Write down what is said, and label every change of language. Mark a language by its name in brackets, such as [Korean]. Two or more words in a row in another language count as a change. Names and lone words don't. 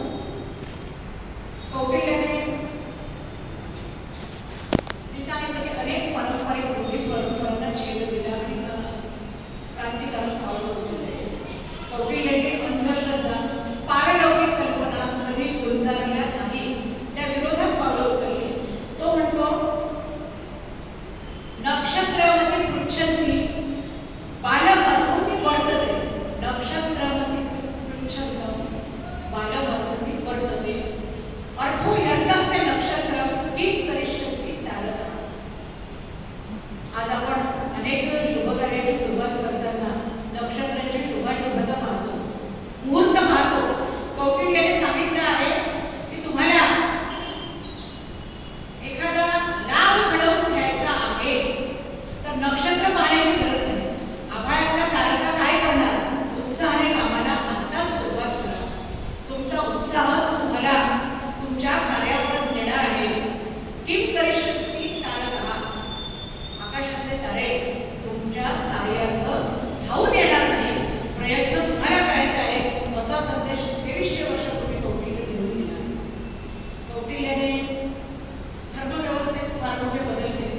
[Marathi] कौटिल्याने मी सांगितलं की अनेक पारंपरिक रूढी परंपरांना छेद दिला आणि क्रांतिकारक पावलं उचलले. कौटिल्याने अंधश्रद्धा, पारलौकिक कल्पना कधी गुंजारल्या नाही, त्या विरोधात पावलं उचलली. तो म्हणतो, [Sanskrit] नक्षत्रमती पृच्छन्ति बालम अर्थोति वर्तते. नक्षत्रमती पृच्छन्ति बालम अर्थोति वर्तते. अर्थो यर्तस्य नक्षत्रम किं करिष्यन्ति तारका. [Marathi] आज आपण अनेक शुभकार्याची सुरुवात करताना नक्षत्रांची शुभाशुभता पाहतो, मुहूर्त पाहतो. कौटिल्याने सांगितलं आहे की तुम्हाला एखादा लाभ घडवून घ्यायचा आहे तर नक्षत्र पाहण्याची गरज नाही. आभाळातल्या तारका काय करणार? उत्साहाने कामाला आत्ताच सुरुवात करा. तुमचा उत्साहच तुम्हाला तुमच्या कार्यावर नेणार आहे. [Sanskrit] किम करिष्यन्ति तारका. [Marathi] आकाशातले तारे तुमच्या सहाय्यार्थ धावून येणार नाही, प्रयत्न तुम्हाला करायचा आहे, असा संदेश 2300 वर्षापूर्वी कौटिल्य देऊन दिला. कौटिल्याने धर्मव्यवस्थेत फार मोठे बदल केले.